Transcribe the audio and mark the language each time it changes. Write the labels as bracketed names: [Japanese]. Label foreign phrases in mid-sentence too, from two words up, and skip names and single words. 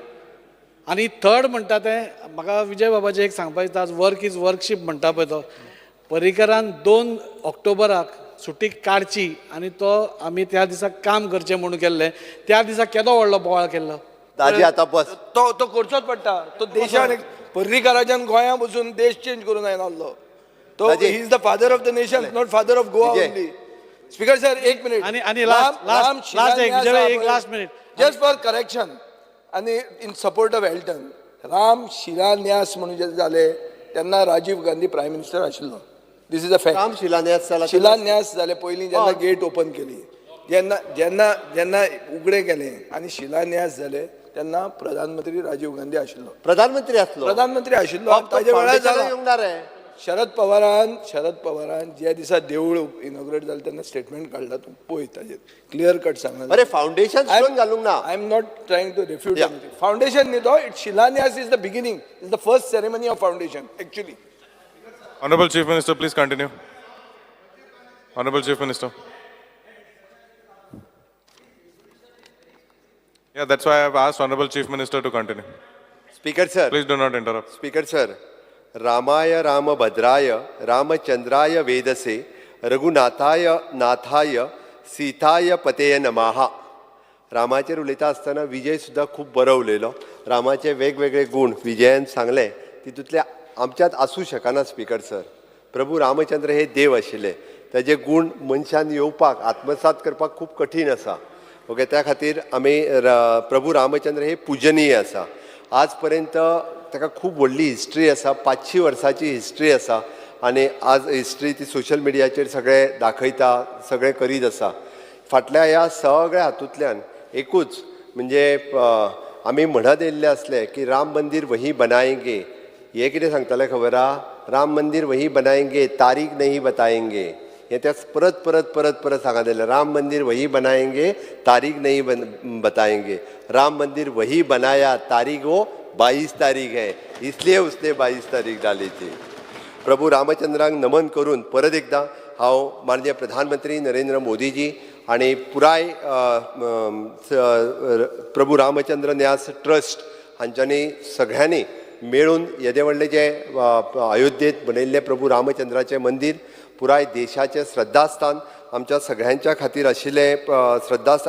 [Konkani] आनी थर्ड म्हणटा तें म्हाका विजय बाबाचें एक सांगपाक दिसता आज [English] work is worship [Konkani] म्हणटा पळय तो पर्रीकरान 2 ऑक्टोबराक सुटी काडची आनी तो आमी त्या दिसा काम करचें म्हणून केल्लें. त्या दिसा केदो व्हडलो बोवाळ केल्लो दाजी आतां बस तो करचोच पडटा. तो देशान पर्रीकाराच्यान गोंया बसून देश चेंज करून आयलो तो [English] he is the father of the nation not father of Goa only. Speaker sir [Konkani] एक मिनिट आनी [English] last minute just for correction [Konkani] आनी [English] in support of [Konkani] एल्टन राम शिलान्यास म्हणून जे जाले तेन्ना राजीव गांधी [English] prime minister [Konkani] आशिल्लो [English] This is a fact. [Konkani] काम शिलान्यास जाला शिलान्यास जाले पयलीं जेन्ना [English] gate open [Konkani] केली, जेन्ना जेन्ना जेन्ना उगडें केलें आनी शिलान्यास जाले तेन्ना प्रधानमंत्री राजीव गांधी आशिल्लो. प्रधानमंत्री असलो प्रधानमंत्री आशिल्लो ताजे वेळार फाउंडेशनाक जाला. येवंक रे. शरद पवारान ज्या दिसा देवूळ इनॉग्रेट जालें तेन्ना स्टेटमेंट काडला, तूं पळय ताजेर [English] clear cut [Konkani] सांगला. अरे [English] foundation stone [Konkani] घालूंक ना. [English] I am not trying to refute anything. [Konkani] फाउंडेशन न्ही तो, [English] It shilanyas is the beginning, is the first ceremony of foundation actually. Honorable Chief Minister, please continue. Honorable Chief Minister. Yeah, that's why I have asked Honorable Chief Minister to continue. Speaker sir. Please do not interrupt. Speaker sir, [Sanskrit] रामाय रामभद्राय रामचंद्राय वेदसे रघुनाथाय नाथाय सीताय पतेय नमः. [Konkani] रामाचेर उलयता आसतना विजय सुद्दां खूब बरो उलयलो. रामाचे वेगवेगळे गुण विजयान सांगले, तितूंतले आमच्यात आसूं शकना स्पीकर सर. प्रभू रामचंद्र हे देव आशिल्ले, ताजे गुण मनशान येवपाक आत्मसात करपाक खूब कठीण आसा. ओके, त्या खातीर आमी प्रभू रामचंद्र हे पूजनीय आसा. आज पर्यंत ताका खूब व्हडली हिस्ट्री आसा, 500 वर्सांची हिस्ट्री आसा. आनी आज हिस्ट्री ती सोशल मिडियाचेर सगळे दाखयता, सगळे करीत आसा. फाटल्या ह्या सगळ्या हातूंतल्यान एकूच म्हणजे आमी म्हणत येयल्ले आसले की [Hindi] राम मंदिर वही बनाएंगे. [Konkani] हे कितें सांगताले खबर आहा? [Hindi] राम मंदिर वही बनाएंगे, तारीख नहीं बताएंगे. [Konkani] हे त्या परत परत परत परत सांगत येयले. [Hindi] राम मंदिर वही बनाएंगे, तारीख नहीं बताएंगे. राम मंदिर वही बनाया, तारीख वो 22 तारीख है, इसलिए उसने 22 तारीख डाली थी. [Konkani] प्रभू रामचंद्राक नमन करून परत एकदा हांव माननीय प्रधानमंत्री नरेंद्र मोदीजी आणि पुराय प्रभू रामचंद्र न्यास ट्रस्ट हांच्यांनी सगळ्यांनी मेळून येदे व्हडले जे अयोध्येत बनयल्ले प्रभू रामचंद्राचें मंदिर पुराय देशाचें श्रद्धास्थान आमच्या सगळ्यांच्या खातीर आशिल्लें श्रद्धास्थान.